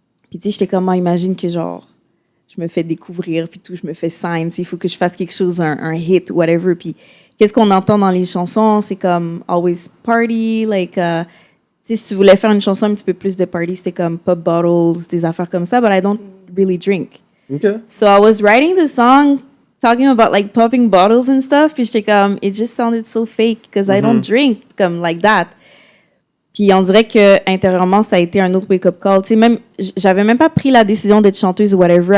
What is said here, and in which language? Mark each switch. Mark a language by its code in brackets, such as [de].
[fr] Puis tu sais, j'étais comme, imagine que genre, je me fais découvrir, puis tout, je me fais sign, il faut que je fasse quelque chose, un hit, whatever. Puis qu'est-ce qu'on entend dans les chansons? C'est comme [en] always party, like, [fr] tu sais, si tu voulais faire une chanson un petit peu plus de party, c'était comme [en] pop bottles, [fr] des affaires comme ça, [en] but I don't really drink. So I was writing the song talking about like popping bottles and stuff, [fr] puis j'étais comme, [en] it just sounded so fake because I don't drink comme like that. [fr] Puis on dirait que intérieurement ça a été un autre wake-up call. Tu sais, même j'avais même pas pris la décision d'être chanteuse ou whatever.